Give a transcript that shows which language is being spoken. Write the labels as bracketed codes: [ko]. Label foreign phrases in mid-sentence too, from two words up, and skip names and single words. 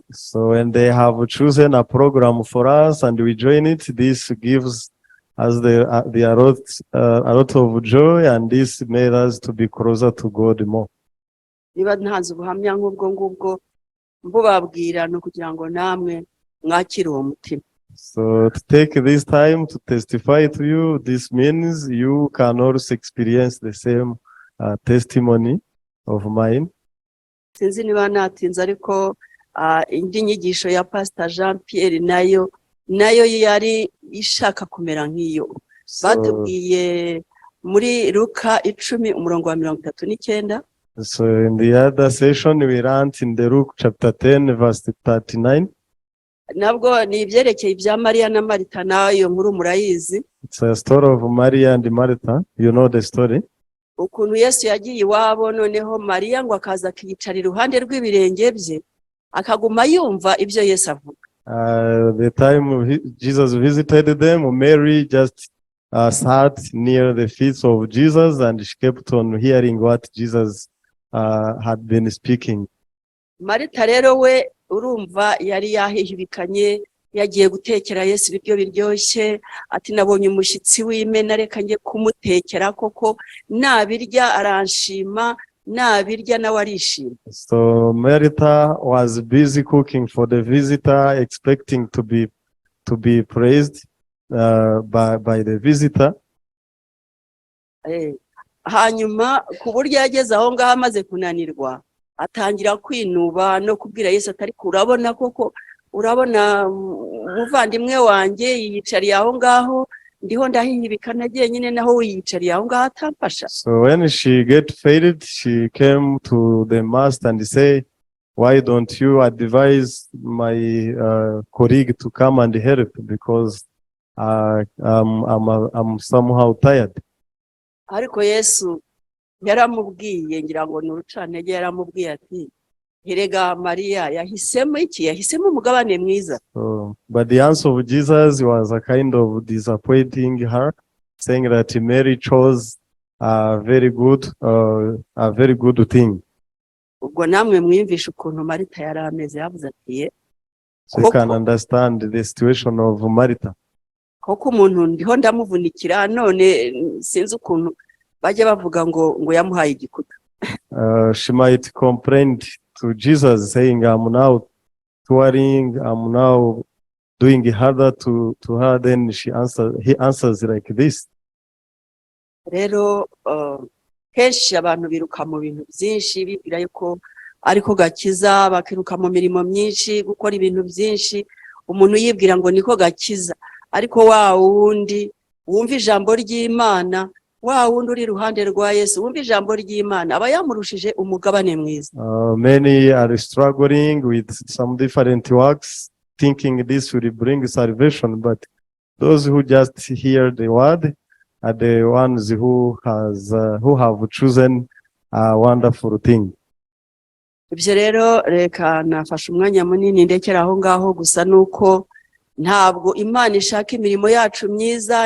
[en] So when they have chosen a program for us and we join it, this gives us a lot of joy, and this made us to be closer to God more. [rw] Niba ntazi ubuhamya nk'ubwo ngubwo mbubabwira no kugira ngo namwe mwakire uwo mutima. [en] So to take this time to testify to you, this means you can also experience the same testimony of mine. [rw] Sinzi niba natinze ariko indi nyigisho ya Pastor Jean Pierre nayo yari ishaka kumera nk'iyo. Batubwiye muri Luka 10:39. [en] So in the other session we learned in the Luke chapter 10 verse 39. [rw] Nabwo ni ibyerekeye ibya Mariya na Marita, nayo nkuru murayizi. [en] It's a story of Maria and Martha. You know the story. [rw] Ukuntu Yesu yagiye iwabo, noneho Mariya ngo akaza akiyicara iruhande rw'ibirenge bye akaguma yumva ibyo Yesu avuga. [en] The time Jesus visited them, Mary just sat near the feet of Jesus and she kept on hearing what Jesus had been speaking. [rw] Marita rero we urumva yari yahihibikanye, yagiye gutekera Yesu ibiryo biryoshye, ati nabonye umushyitsi w'Imena, reka njye kumutekera koko nabirya aranshima, nabirya nawe arishima. [en] So Martha was busy cooking for the visitor, expecting to be praised by the visitor. [rw] Hanyuma ku buryo yageze aho ngaho amaze kunanirwa, atangira kwinuba no kubwira Yesu atari kurabona koko, urabona umuvandimwe wanjye yiyicariye aho ngaho, ndiho ndahihibika nagiye nyine naho wiyicariye aho ngaho atamfasha. [en] So when she get failed, she came to the master and say, why don't you advise my colleague to come and help, because I'm somehow tired. [rw] Ariko Yesu yaramubwiye, ngira ngo ni urucantege, yaramubwiye ati erega Mariya yahisemo iki? Yahisemo umugabane mwiza. [en] But the answer of Jesus was a kind of disappointing her, saying that Mary chose a very good thing. [rw] Ubwo namwe mwimvisha ukuntu Marita yari ameze, yavuze ati [en] so you can understand the situation of Martha. [rw] Koko umuntu ndiho ndamuvunikira, none sinzi ukuntu bajya bavuga ngo yamuhaye igikuta. [en] She might complain to Jesus, saying, I'm now touring, I'm now doing harder to her. Then he answers like this. [rw] Rero kenshi abantu biruka mu bintu byinshi bibwira yuko ariko gakiza, bakiruka mu mirimo myinshi, gukora ibintu byinshi, umuntu yibwira ngo niko gakiza. Ariko wa wundi wumva ijambo ry'Imana, wa wundi uri iruhande rwa Yesu wumva ijambo ry'Imana, aba yamurushije umugabane mwiza. [en] Many are struggling with some different works, thinking this will bring salvation, but those who just hear the word are the ones who have chosen a wonderful thing. [rw] Ibyo rero reka nafashe umwanya munini ndekera aho ngaho, gusa nuko ntabwo Imana ishaka imirimo yacu myiza.